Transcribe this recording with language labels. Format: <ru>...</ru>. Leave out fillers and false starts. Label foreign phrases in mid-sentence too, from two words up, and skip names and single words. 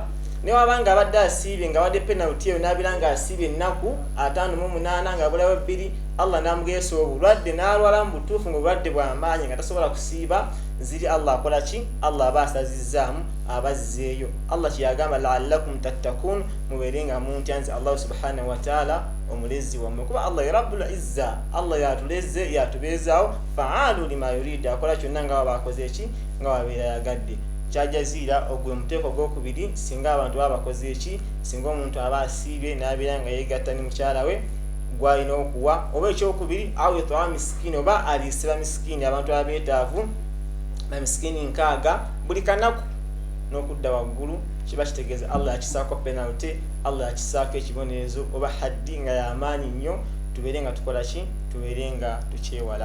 <lg>Ne wabanga abadde asiibye nga wadde penalty eyo n'abeera nga asiibye ennaku 58 nga bulawo 2 Allah n'amugeesa obulwadde n'alwala mu butuufu ng'obulwadde bw'amaanyi nga tasobola kusiiba ziri Allah akola ki? Allah aba asazizaamu abazzeeyo. Allah kyeyagamba</lg> <ar>لعلكم تتقون</ar> <lg>mubeere nga muntya nze Allah</lg> <ar>سبحانه وتعالى</ar> <lg>omulezi wammwe kuba Allah ya</lg> <ar>رب العزة</ar> <lg>Allah yatuleze yatubeezaawo</lg> <ar>فعال لما يريد</ar> <lg>akola kyonna nga baba akoze eki nga wabeera yagadde. Kyajaziira ogwe muteeko gw'okubiri singa abantu baba bakoze eki singa omuntu aba asiibye n'abeera nga yeegatta ne mukyala we gw'alina okuwa oba ekyokubiri</lg> <ar>أو يطعم مسكين</ar> <lg>oba aliisira miskini abantu abeetaavu bamiskini 6 buli kanaku n'okudda waggulu kiba kitegeeza Allah yakisaako penalty Allah yakisaako ekibonerezo oba haddi nga y'amaanyi nnyo tubeere nga tukola ki tubeere nga tukyewala.</lg>